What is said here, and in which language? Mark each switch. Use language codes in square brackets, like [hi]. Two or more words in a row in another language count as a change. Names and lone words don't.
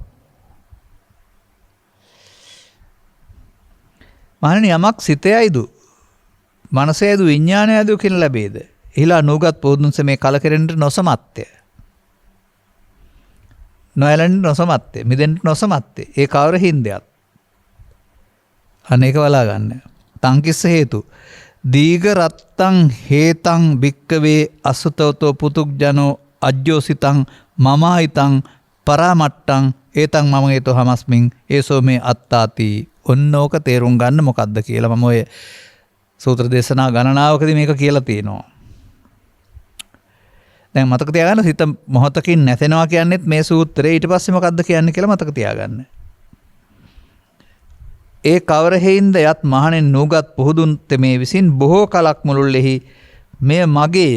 [si] මහණෙනි යමක් සිතයයිදු මනසයයිදු විඥානයයිදු කියන ලැබේද? එහිලා නෝගත් පොදුන්ස මේ කලකිරෙන්න නොසමත්ය. නොයලෙන්න නොසමත්ය. මිදෙන්න නොසමත්ය. ඒ කවර හින්දයක්? අනේක බලා ගන්න. [pi] තංකිස්ස හේතු. දීඝ රත්තං හේතං භික්කවේ අසුතවතෝ පුතුග්ජනෝ අජ්ජෝසිතං මමායිතං පරාමට්ටං ඒතං මම හේතෝ හමස්මින් ඒසෝ මේ අත්තාති. [si] ඔන්නෝක තේරුම් ගන්න මොකද්ද කියලා මම ඔය සූත්‍ර දේශනා ගණනාවකදී මේක කියලා තියෙනවා. දැන් මතක තියාගන්න සිත මොහොතකින් නැසෙනවා කියන්නේත් මේ සූත්‍රේ. ඊට පස්සේ මොකද්ද කියන්නේ කියලා මතක තියාගන්න. ඒ කවර හේින්ද යත් මහණෙන් නූගත් පුහුදුන් තෙමේ විසින් බොහෝ කලක් මුළුල්ලෙහි මෙය මගේය.